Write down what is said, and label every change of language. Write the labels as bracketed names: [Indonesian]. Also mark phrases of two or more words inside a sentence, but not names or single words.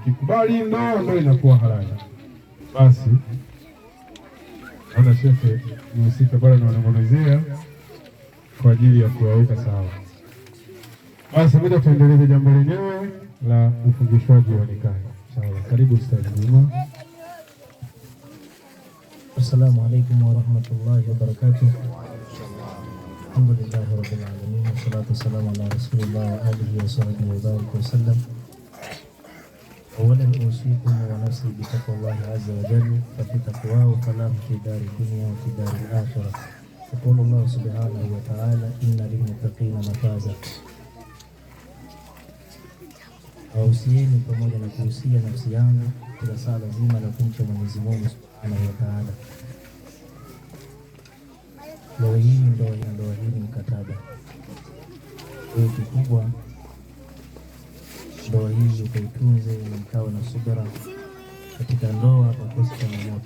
[Swahili] Kikubali ndoa ndio inakuwa halali. Basi ana shehe mhusika pale anaongelezea kwa ajili ya kuwaweka sawa. Basi ngoja tuendelee jambo lenyewe la ufungishwaji wa nikaha. Sawa. Karibu Ustadh Juma. [Arabic] السلام عليكم ورحمة الله وبركاته. الحمد لله رب العالمين والصلاة والسلام على رسول الله وعلى آله وصحبه وبارك وسلم. أولا أوصيكم ونفسي بتقوى الله عز وجل ففي تقواه فلاح في دار الدنيا وفي دار الآخرة. يقول الله سبحانه وتعالى إن للمتقين مفازا. [Swahili] Ausieni pamoja na kuhusia nafsi yangu kila saa lazima la kumcha Mwenyezi Mungu [Arabic] سبحانه وتعالى. [Swahili] Ndoa hii ni mkataba. Kwa kikubwa ndoa hii ukaitunze na mkawa na subira katika ndoa, pakosi changamoto.